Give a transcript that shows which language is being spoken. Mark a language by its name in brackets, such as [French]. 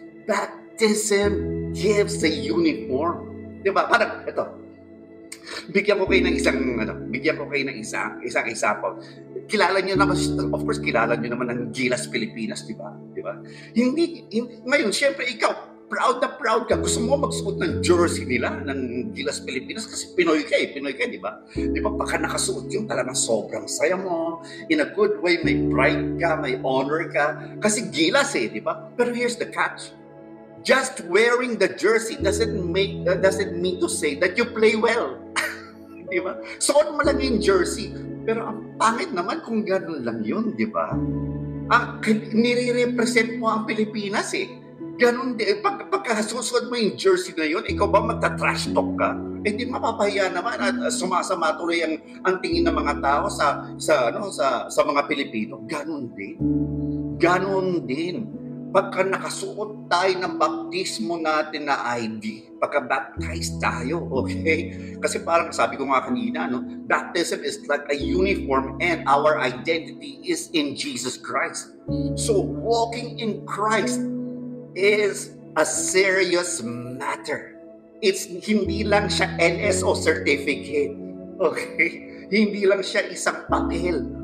[English] Baptism gives the uniform. [Filipino] Diba? Parang, ito, bigyan ko kayo ng isang example. Kilala niyo naman, of course, kilala niyo naman ang Gilas Pilipinas, di ba? Hindi, ngayon, syempre, ikaw, proud na proud ka. Gusto mo magsuot ng jersey nila, ng Gilas Pilipinas, kasi Pinoy ka, di ba? Di ba, pagka nakasuot yun, talagang sobrang saya mo. [English] In a good way, [Filipino] may pride ka, may honor ka. Kasi Gilas di ba? Pero [English] here's the catch. Just wearing the jersey doesn't mean to say that you play well. [Filipino] Di ba? Suot mo lang yung jersey. Pero ang pangit naman kung gano'n lang yun, di ba? Nire-represent mo ang Pilipinas Ganon din. Pagkasusunod mo yung jersey na yun, ikaw ba magta-trash talk ka? Di mapapahiya naman at sumasama tuloy ang tingin ng mga tao sa mga Pilipino. Ganon din. Pagka nakasuot tayo ng baptismo natin na ID, pagka-baptize tayo, okay? Kasi parang sabi ko nga kanina, [English] baptism is like a uniform and our identity is in Jesus Christ. So walking in Christ is a serious matter. [Filipino] Hindi lang siya NSO certificate. Okay? Hindi lang siya isang papel.